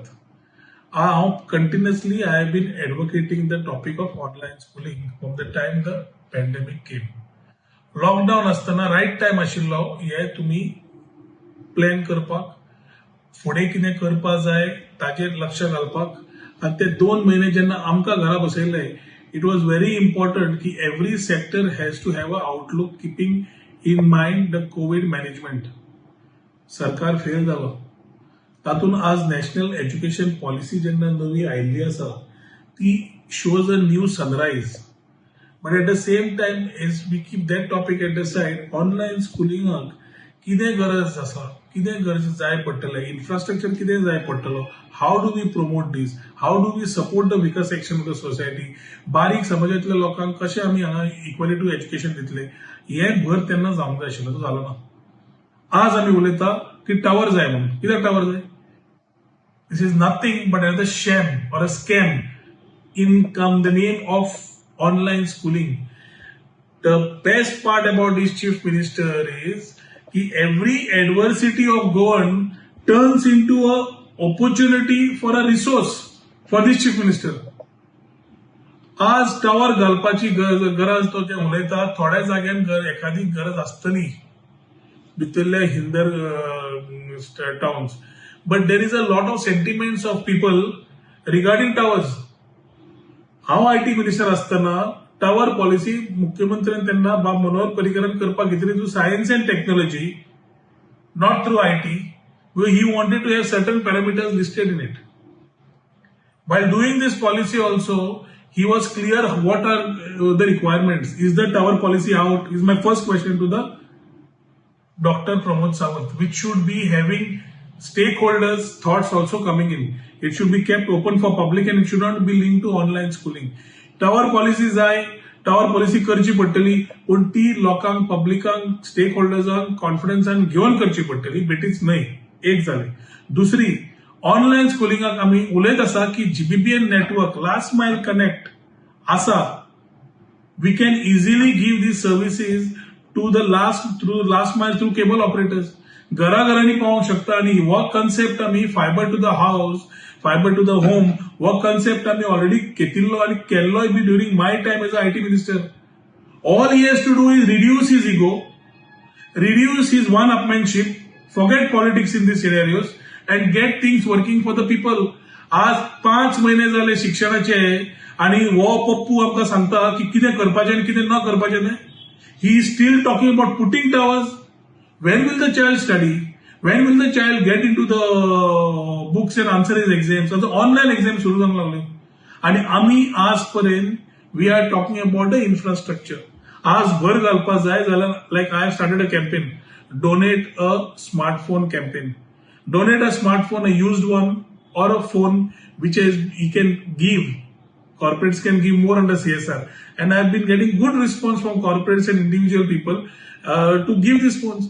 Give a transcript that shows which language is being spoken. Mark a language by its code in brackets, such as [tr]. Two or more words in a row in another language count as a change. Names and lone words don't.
[en] हांव continuously I have been advocating the topic of online schooling from the time the pandemic came. [kok] लॉकडाऊन असताना [en] right time [kok] आशिल्लो हे तुम्ही प्लॅन करपाक, फुडें कितें करपाक जाय ताचेर लक्ष घालपाक. आनी ते 2 महिने जेन्ना आमकां घरा बसयले, [en] it was very important की every sector has to have a outlook keeping in mind the Covid management. [kok] सरकार फेल जालो. तातूंत आज [en] national education policy [kok] जेन्ना नवी आयिल्ली आसा ती [en] shows a new sunrise. But at the same time, as we keep that topic at the side, online schooling [kok] कितें गरज आसा, कितें गरज जाय पडटलें, इन्फ्रास्ट्रक्चर कितें जाय पडटलो, [en] how do we promote this, how do we support the weaker section of the society, [kok] बारीक समाजातल्या लोकांक कशें आमी हांगा [en] equality to education [kok] दितले, हें भर तेन्ना जावंक जाय आशिल्लो, तो जालो ना. आज आमी उलयता की टावर जाय म्हणून. कित्याक टावर जाय? [en] this is nothing but a sham or a scam in come the name of online schooling. The best part about this chief minister is that every adversity of Goan turns into a opportunity for a resource for this chief minister. [kok] आज टावर घालपाची गरज तो जे उलयता, थोड्या जाग्यान एखादी गरज आसतली भितरल्या [en] hinter towns, but there is a lot of sentiments of people regarding towers. [kok] हांव [en] IT minister [kok] असताना टावर पॉलिसी मुख्यमंत्र्यान तेन्ना बाब मनोहर पर्रीकरान करपाक घेतली [en] through science and technology, not through IT. he wanted to have certain parameters listed in it. While doing this policy also, he was clear what are the requirements. Is the tower policy out? Is my first question to the Dr. Pramod Sawant, which should be having stakeholders' thoughts also coming in. It should be kept open for public and it should not be linked to online schooling. Tower policy [kok] जाय, [en] tower policy [kok] करची पडटली, पण ती लोकांक, पब्लिकांक, स्टेक होल्डर्सांक कॉन्फिडन्सान घेवन करची पडटली, बेठीच न्हय. एक जाली. दुसरी, ऑनलायन स्कुलिंगाक आमी उलयत आसा की जीबीपीएन नेटवर्क, [en] last mile [kok] कनेक्ट आसा. [en] we can easily give these services to the last mile through cable operators. [kok] घराघरांनी पावोवंक शकता. आनी हो कन्सेप्ट आमी [en] fiber to the house, fiber to the home, [kok] हो कन्सेप्ट आमी ऑलरेडी घेतिल्लो आनी केल्लोय बी [en] during my time as a IT minister. all he has to do is reduce his ego, reduce his one-upmanship, forget politics in these scenarios and get things working for the people. [kok] आज 5 महिने झाले शिक्षणाचे आणि वो पप्पू आमकां सांगता की कितें करपाचें आणि कितें न करपाचें तें. [en] he is still talking about putting towers. When will the child study? When will the child get into the books and answer his exams? So the online exams [kok] सुरू जावंक लागले. आणि आम्ही आजपर्यंत [en] we are talking about the infrastructure. [kok] आज भर घालपाक जाय जाल्यार लायक [en] I have started a campaign, donate a smartphone campaign. Donate a smartphone, a used one or a phone which is you can give. Corporates can give more under CSR. And I've been getting good response from corporates and individual people to give these phones.